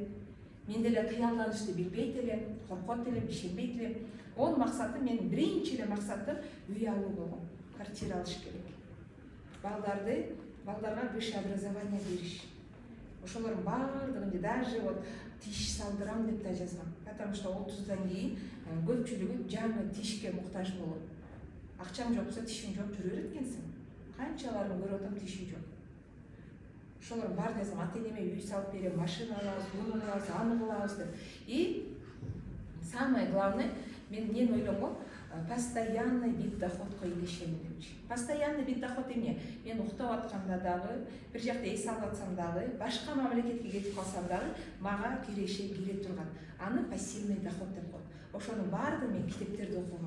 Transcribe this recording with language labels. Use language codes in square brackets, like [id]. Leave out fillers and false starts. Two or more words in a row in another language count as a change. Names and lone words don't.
[ky] Мен деле кыялданышты билбейт элем, коркот элем, ишенбейт элем. 10 максаты менин биринчи эле максатым үй алуу болгон. Квартира алыш керек. Балдарга [ru] высшее образование [ky] бериш. Ошолордун баардыгын [ru] даже вот [ky] тиш салдырам деп да жазгам. [ru] Потому что [ky] 30-дан кийин көпчүлүгү жаңы тишке муктаж болот. Акчаң жок болсо тишиң жок жүрө берет экенсиң. Канчаларын көрүп атам, тиши жок. Ошолор бар жазгам, ата-энеме үй салып берем, машина алабыз, буну кылабыз, аны кылабыз деп. [ru] И самое главное, [ky] мен эмнени ойлонгом, [ru] постоянный вид [ky] доходко илешемин депчи. [ru] Постоянный вид доход [ky] эмне? Мен уктап атканда дагы, бир жакта эс алып атсам дагы, башка мамлекетке кетип калсам дагы, мага киреше кире турган. Аны [ru] пассивный доход [ky] деп коет. Ошонун баардыгын мен китептерде окугам.